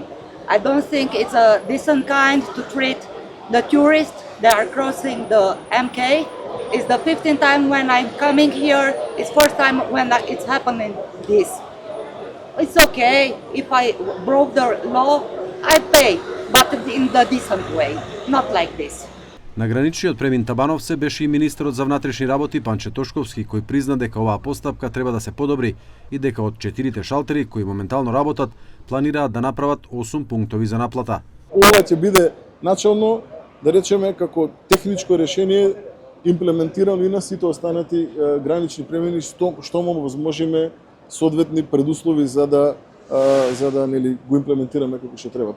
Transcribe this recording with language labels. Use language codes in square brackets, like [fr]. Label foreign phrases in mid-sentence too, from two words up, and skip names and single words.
[en] I don't think it's a decent kind to treat the tourists that are crossing the MK. It's the 15th time when I'm coming here. It's first time when it's happening this. It's okay if I broke the law, I pay, but in the decent way, not like this. [mk] На граничниот премин Табановце беше и министерот за внатрешни работи Панче Тошковски, кој призна дека оваа постапка треба да се подобри и дека од 4 шалтери кои моментално работат, планираат да направат 8 пунктови за наплата. Ова ќе биде начално, да речеме, како техничко решение имплементирано и на сите останати гранични премини, што му возможиме соодветни предуслови за да нели го имплементираме како што треба.